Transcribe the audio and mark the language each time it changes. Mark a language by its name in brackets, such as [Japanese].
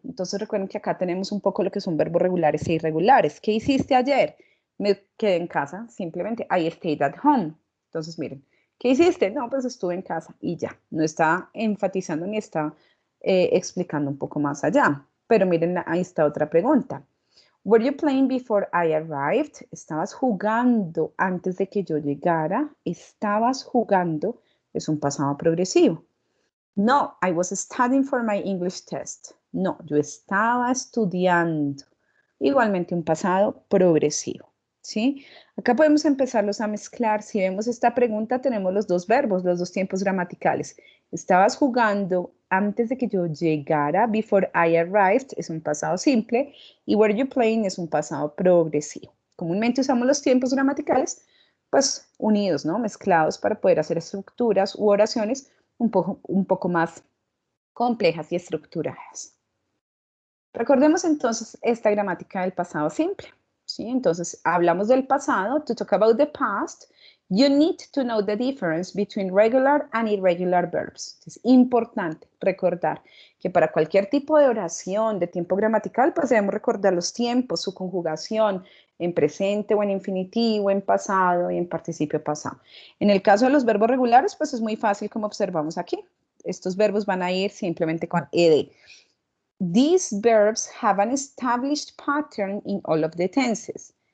[Spanish] Entonces recuerden que acá tenemos un poco lo que son verbos regulares e irregulares. ¿Qué hiciste ayer? Me quedé en casa, simplemente. I stayed at home. Entonces, miren, ¿qué hiciste? No, pues estuve en casa y ya. No está enfatizando ni está explicando un poco más allá. Pero miren, ahí está otra pregunta. [English] Were you playing before I arrived? [Spanish] ¿Estabas jugando antes de que yo llegara? ¿Estabas jugando? Es un pasado progresivo. [English] No, I was studying for my English test. [Spanish] No, yo estaba estudiando. Igualmente un pasado progresivo, ¿sí? Acá podemos empezarlos a mezclar. Si vemos esta pregunta, tenemos los dos verbos, los dos tiempos gramaticales. Estabas jugando antes de que yo llegara. Before I arrived es un pasado simple. Y were you playing es un pasado progresivo. Comúnmente usamos los tiempos gramaticales, pues unidos, ¿no? Mezclados para poder hacer estructuras u oraciones un poco más complejas y estructuradas. Recordemos entonces esta gramática del pasado simple, ¿sí? Entonces, hablamos del pasado. [English] To talk about the past, you need to know the difference between regular and irregular verbs. [Spanish] Es importante recordar que para cualquier tipo de oración de tiempo gramatical, pues debemos recordar los tiempos, su conjugación en presente o en infinitivo, en pasado y en participio pasado. En el caso de los verbos regulares, pues es muy fácil como observamos aquí. Estos verbos van a ir simplemente con ed. [English] These verbs have an established pattern in all of the tenses.